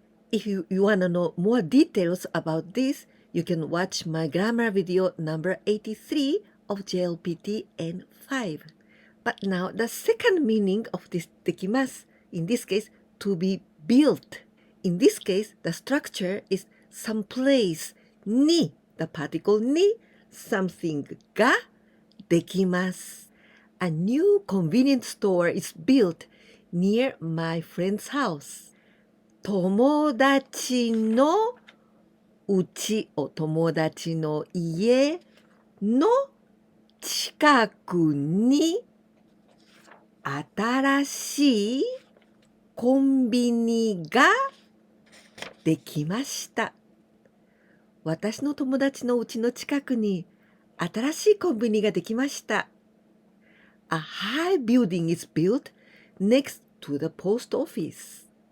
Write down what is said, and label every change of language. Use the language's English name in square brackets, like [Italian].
[English] If you want to know more details about this, you can watch my grammar video number 83 of JLPT N5.But now, the second meaning of this できます in this case, to be built. In this case, the structure is some place に the particle に something ができます A new convenience store is built near my friend's house. [Japanese] 友達の家を友達の家の近くに新しいコンビニができました。私の友達の家の近くに新しいコンビニができました。 [English] A high building is built next to the post office.